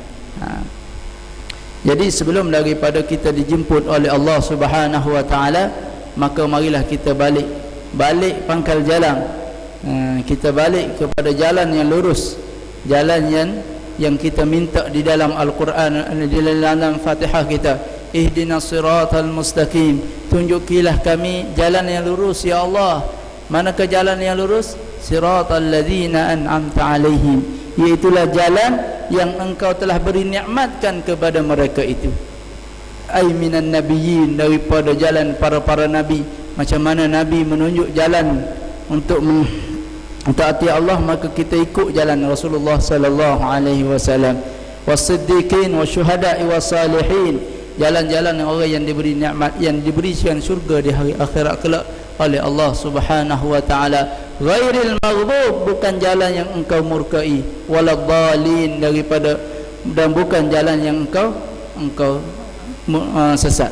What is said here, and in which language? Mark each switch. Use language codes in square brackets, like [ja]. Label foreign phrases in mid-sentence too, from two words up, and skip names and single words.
[ms] Jadi sebelum daripada kita dijemput oleh Allah [ar] سبحانه وتعالى, [ms] maka marilah kita balik pangkal jalan. Kita balik kepada jalan yang lurus, jalan yang kita minta di dalam Al-Quran, di dalam Fatihah kita. [ar] اهدنا الصراط المستقيم, [ms] tunjukilah kami jalan yang lurus ya Allah. Manakah jalan yang lurus? [ar] صراط الذين أنعمت عليهم, [ms] iaitulah jalan yang engkau telah beri nikmatkan kepada mereka itu. [ar] أي من النبيين, [ms] daripada jalan para nabi. Macam mana Nabi menunjuk jalan untuk mentaati Allah, maka kita ikut jalan Rasulullah [ar] صلى الله عليه وسلم. والصديقين والشهداء والصالحين, [ms] jalan-jalan orang yang diberi nikmat, yang diberikan syurga di hari akhirat kelak oleh Allah [ar] سبحانه وتعالى. غير المغضوب, [ms] bukan jalan yang engkau murkai, waladhdallin, daripada, dan bukan jalan yang engkau sesat.